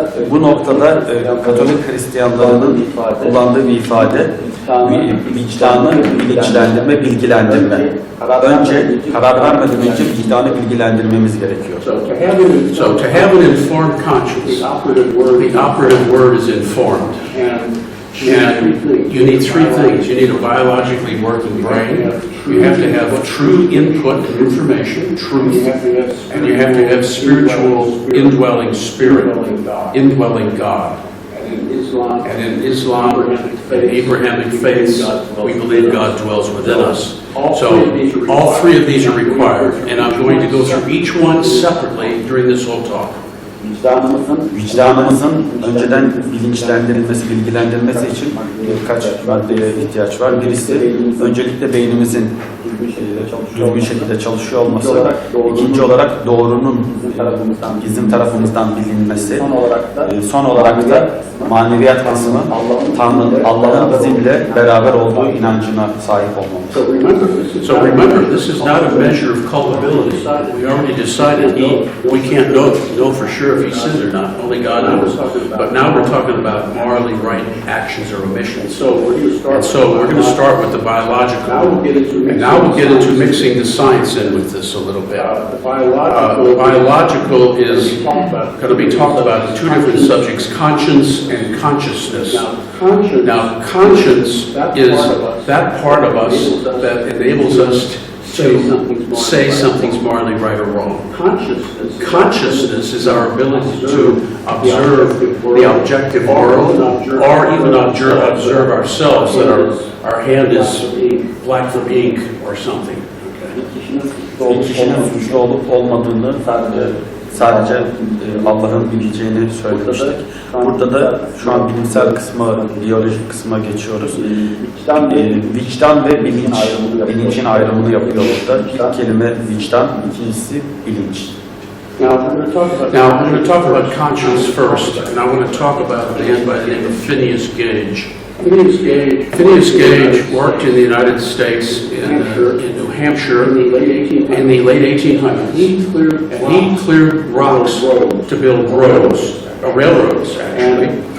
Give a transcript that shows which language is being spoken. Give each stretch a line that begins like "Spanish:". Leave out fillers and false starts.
Turkish: Bu noktada Katolik Hristiyanlarının kullandığı bir ifade vicdanı bilinçlendirme, bilgilendirme. Önce karar vermeden önce vicdanı bilgilendirmemiz gerekiyor.
English: So to have an informed conscience, the operative word is informed. And you need three things. You need a biologically working brain. You have to have true input and information, truth, and you have to have spiritual indwelling spirit, indwelling God. And in Islam and Abrahamic faiths, we believe God dwells within us. So all three of these are required, and I'm going to go through each one separately during this whole talk.
Turkish: Vicdanımızın önceden bilinçlendirilmesi, bilgilendirilmesi için birkaç maddeye ihtiyaç var. Birisi öncelikle beynimizin düzgün şekilde çalışıyor olması, ikinci olarak doğrunun bizim tarafımızdan bilinmesi, son olarak da maneviyat kısmı Allah'ın bizimle beraber olduğu inancına sahip olmamız.
English: So remember, this is not a measure of culpability. We already decided we can't know for sure if he sinned or not. Only God knows. But now we're talking about morally right actions or omissions. So we're going to start with the biological. And now we'll get into mixing the science in with this a little bit. Biological is going to be talked about in two different subjects, conscience and consciousness. Now, conscience is that part of us that enables us to say something's morally right or wrong. Consciousness is our ability to observe the objective world, or even observe ourselves, that our hand is black from ink or something.
Turkish: Kişinin suçlu olup olmadığını sadece Allah'ın bileceğini söylemiştik. Burada da şu an bilimsel kısma, biyolojik kısma geçiyoruz. Vicdan ve bilincin ayrımını yapıyor burada. İlk kelime vicdan, ikincisi bilinç.
English: Now, I'm going to talk about conscience first, and I want to talk about a man by the name of Phineas Gage. Phineas Gage worked in the United States in New Hampshire in the late 1800s. He cleared rocks to build railroads actually.